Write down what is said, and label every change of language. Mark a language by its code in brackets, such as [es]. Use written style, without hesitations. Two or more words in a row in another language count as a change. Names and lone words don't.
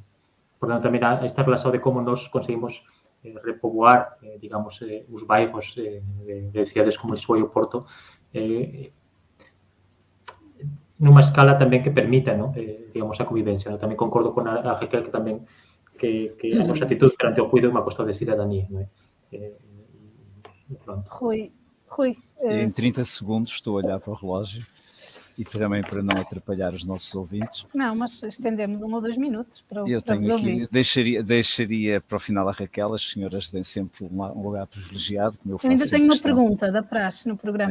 [gl] Por tanto, tamén está relacionado de como nos conseguimos repoboar, digamos, os bairros de cidades como Lisboa e o Porto nunha escala tamén que permita, ¿no? Digamos, a convivencia, ¿no? Tamén concordo con a Raquel que tamén que a nosa actitud perante o ruido é unha cuestión de cidadanía, non é? [pt] Rui. Em 30 segundos estou a olhar para o relógio e também para não atrapalhar os nossos ouvintes. Não, mas estendemos 1 ou 2 minutos para eu tenho vos aqui, ouvir. deixaria para o final a Raquel, as senhoras têm sempre um lugar privilegiado, como eu faço. Eu ainda tenho uma questão. Pergunta da praxe no programa